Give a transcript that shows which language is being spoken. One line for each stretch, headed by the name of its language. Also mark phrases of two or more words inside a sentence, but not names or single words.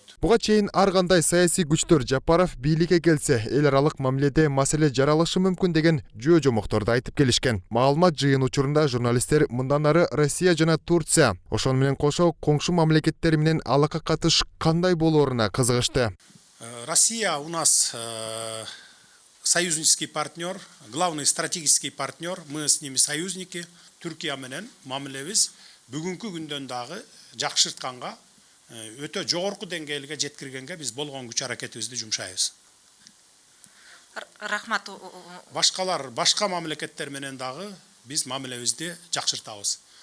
Kyrgyz: Буга чейин ар кандай саясий күчтөр Жапаров бийликке келсе, эл аралык мамиледе маселе жаралышы мүмкүн деген жөө жомокторду айтып келишкен. Маалымат жыйын учурунда журналисттер мындан ары Россия жана Турция, ошону менен кошо коңшу мамлекеттер менен алака катыш кандай болооруна кызыгышты.
Russian: Россия у нас союзнический партнер, главный стратегический партнер, мы с ними союзники.
Kyrgyz: Түркия менен мамилебиз бүгүнкү күндөн дагы жакшыртканга, өтө жогорку деңгээлге жеткиргенге биз болгон күч аракетибизди жумшайбыз. Рахмат. Башка мамлекеттер менен дагы биз мамилебизди жакшыртабыз.